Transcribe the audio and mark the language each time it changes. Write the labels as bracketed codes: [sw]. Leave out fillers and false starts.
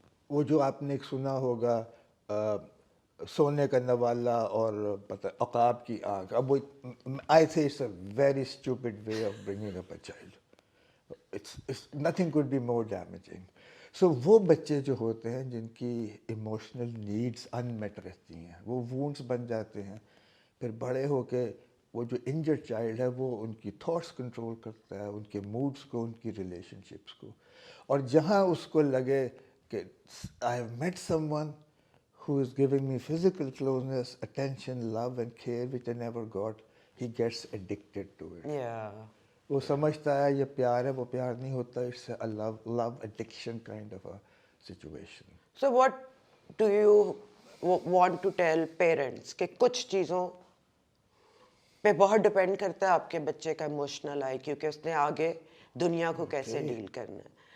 [ur] وہ جو آپ نے ایک سنا ہوگا سونے کا نوالا اور پتہ عقاب کی آنکھ، اب وہ آئی تھے [en] It's a very stupid way of bringing up a child. It's nothing could be more damaging. [ur] سو وہ بچے جو ہوتے ہیں جن کی ایموشنل نیڈس ان میٹ رہتی ہیں، وہ وونڈس بن جاتے ہیں. پھر بڑے ہو کے وہ جو انجرڈ چائلڈ ہے وہ ان کی تھاٹس کنٹرول کرتا ہے، ان کے موڈس کو، ان کی ریلیشن شپس کو. اور جہاں اس کو لگے کہ [en] I have met someone who is giving me physical closeness, attention, love and care which I never got, he gets addicted to it. [ur] یا وہ سمجھتا ہے یہ پیار ہے، وہ پیار نہیں ہوتا، [en] It's a love addiction kind of a situation. So what do you want to tell parents [ur] کہ کچھ چیزوں پہ بہت ڈپینڈ کرتا ہے آپ کے بچے کا ایموشنل آئی کیونکہ اس نے آگے دنیا کو کیسے ڈیل کرنا ہے.